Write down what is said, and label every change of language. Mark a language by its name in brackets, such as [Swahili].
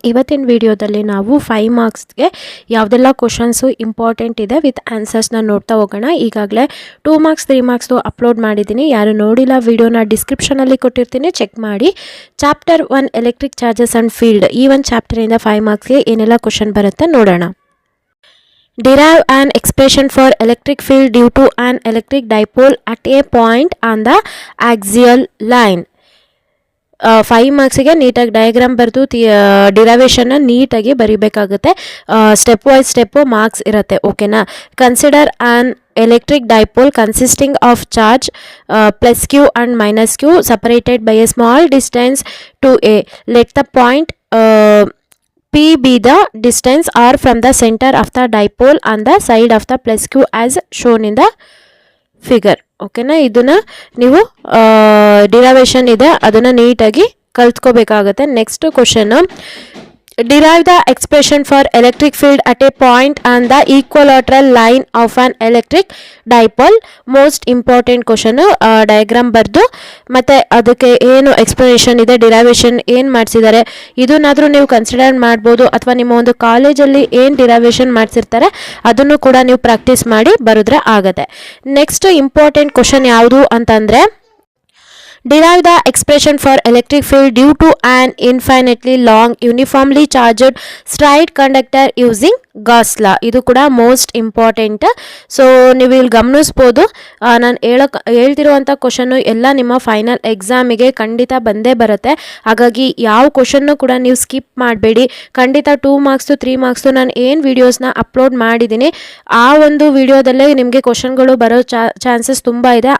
[Kannada] ಇವತ್ತಿನ ವಿಡಿಯೋದಲ್ಲಿ ನಾವು 5 ಮಾರ್ಕ್ಸ್ಗೆ ಯಾವುದೆಲ್ಲ ಕ್ವೆಶ್ಚನ್ಸ್ ಇಂಪಾರ್ಟೆಂಟ್ ಇದೆ ವಿತ್ ಆನ್ಸರ್ಸ್ ನ ನೋಡ್ತಾ ಹೋಗೋಣ. ಈಗಾಗಲೇ 2 ಮಾರ್ಕ್ಸ್ 3 ಮಾರ್ಕ್ಸ್ ಅಪ್ಲೋಡ್ ಮಾಡಿದ್ದೀನಿ. ಯಾರು ನೋಡಿಲ್ಲ ವಿಡಿಯೋನ ಡಿಸ್ಕ್ರಿಪ್ಷನ್ ಅಲ್ಲಿ ಕೊಟ್ಟಿರ್ತೀನಿ, ಚೆಕ್ ಮಾಡಿ. Chapter 1 electric charges and field, ಈ ಒಂದು ಚಾಪ್ಟರ್ ಇಂದ 5 ಮಾರ್ಕ್ಸ್ಗೆ ಏನೆಲ್ಲ ಕ್ವೆಶ್ಚನ್ ಬರುತ್ತೆ ನೋಡೋಣ. [English] Derive an expression for electric field due to an electric dipole at a point on the axial line. [Kannada] 5 ಮಾರ್ಕ್ಸಿಗೆ ನೀಟಾಗಿ ಡಯಾಗ್ರಾಮ್ ಬರೆದು ಡಿರೈವೇಷನ್ನ ನೀಟಾಗಿ ಬರಿಬೇಕಾಗುತ್ತೆ. ಸ್ಟೆಪ್ ವೈಸ್ ಸ್ಟೆಪ್ಪು ಮಾರ್ಕ್ಸ್ ಇರುತ್ತೆ, ಓಕೆನಾ. [English] Consider an electric dipole consisting of charge plus q and minus q separated by a small distance two a. Let the point P be the distance r from the center of the dipole on the side of the plus q as shown in the figure. [Kannada] ಓಕೆನಾ, ಇದನ್ನ ನೀವು derivation ಇದೆ ಅದನ್ನು ನೀಟಾಗಿ ಕಲ್ತ್ಕೋಬೇಕಾಗುತ್ತೆ. [English] Next question, derive the expression for electric field at a point on the equilateral line of an electric dipole. [Kannada] Most important question. Diagram ಬರೆದು ಮತ್ತು ಅದಕ್ಕೆ ಏನು ಎಕ್ಸ್ಪ್ಲನೇಷನ್ ಇದೆ, ಡಿರೈವೇಷನ್ ಏನು ಮಾಡಿಸಿದ್ದಾರೆ ಇದನ್ನಾದರೂ ನೀವು ಕನ್ಸಿಡರ್ ಮಾಡ್ಬೋದು, ಅಥವಾ ನಿಮ್ಮ ಒಂದು ಕಾಲೇಜಲ್ಲಿ ಏನು ಡಿರೈವೇಷನ್ ಮಾಡಿಸಿರ್ತಾರೆ ಅದನ್ನು ಕೂಡ ನೀವು ಪ್ರಾಕ್ಟೀಸ್ ಮಾಡಿ ಬರೆದ್ರೆ ಆಗುತ್ತೆ. [English] next important question [Kannada] ಯಾವುದು ಅಂತಂದರೆ, [English] derive the expression for electric field due to an infinitely long uniformly charged straight conductor using Gauss law. [Kannada] ಇದು ಕೂಡ ಮೋಸ್ಟ್ ಇಂಪಾರ್ಟೆಂಟ್. ಸೊ ನೀವು ಇಲ್ಲಿ ಗಮನಿಸ್ಬೋದು, ನಾನು ಹೇಳ್ತಿರುವಂಥ ಕ್ವಶನ್ನು ಎಲ್ಲ ನಿಮ್ಮ ಫೈನಲ್ ಎಕ್ಸಾಮಿಗೆ ಖಂಡಿತ ಬಂದೇ ಬರುತ್ತೆ. ಹಾಗಾಗಿ ಯಾವ ಕ್ವಶನ್ನು ಕೂಡ ನೀವು ಸ್ಕಿಪ್ ಮಾಡಬೇಡಿ. ಖಂಡಿತ 2 ಮಾರ್ಕ್ಸು 3 ಮಾರ್ಕ್ಸು ನಾನು ಏನು ವೀಡಿಯೋಸ್ನ ಅಪ್ಲೋಡ್ ಮಾಡಿದ್ದೀನಿ ಆ ಒಂದು ವಿಡಿಯೋದಲ್ಲೇ ನಿಮಗೆ ಕ್ವಶನ್ಗಳು ಬರೋ ಚಾನ್ಸಸ್ ತುಂಬ ಇದೆ.